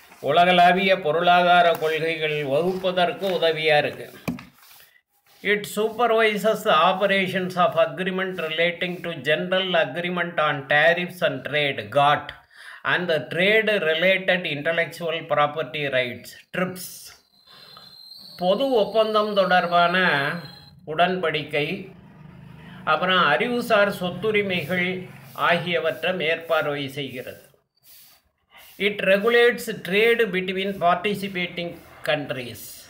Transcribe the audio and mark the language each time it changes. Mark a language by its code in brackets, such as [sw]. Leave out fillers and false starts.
[ta] உலகளாவிய பொருளாதார கொள்கைகள் வகுப்பதற்கு உதவியாக இருக்குது. [en] It supervises the operations of agreement relating to General Agreement on Tariffs and Trade, GATT, and the Trade Related Intellectual Property Rights, TRIPS. [ta] பொது ஒப்பந்தம் தொடர்பான உடன்படிக்கை, அப்புறம் அறிவுசார் சொத்துரிமைகள் ஆகியவற்றை மேற்பார்வை செய்கிறது. [en] It regulates trade between participating countries.